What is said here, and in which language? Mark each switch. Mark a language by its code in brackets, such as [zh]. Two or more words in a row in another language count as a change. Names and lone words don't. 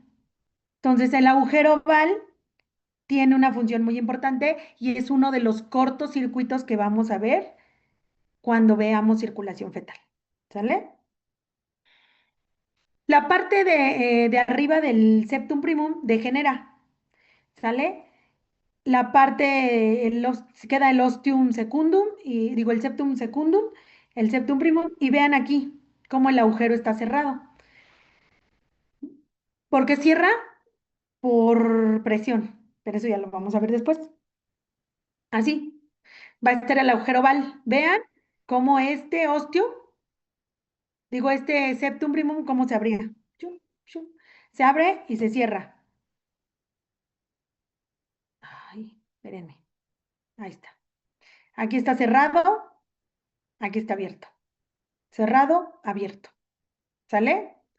[es] Entonces, el agujero oval tiene una función muy importante y es uno de los cortocircuitos que vamos a ver cuando veamos circulación fetal. ¿Sale? La parte de arriba del [la] septum primum [es] degenera, ¿sale? la parte, queda el [la] ostium secundum, [es] y digo el [la] septum secundum, [es] el [la] septum primum, [es] y vean aquí cómo el agujero está cerrado. ¿Por qué cierra? Por presión, pero eso ya lo vamos a ver después. Así, va a estar el agujero oval. Vean cómo este osteo, digo este [la] septum primum, [es] cómo se abría. Chum, chum. Se abre y se cierra. Ay, espérenme. Ahí está. Aquí está cerrado, aquí está abierto. Cerrado, abierto. ¿Sale?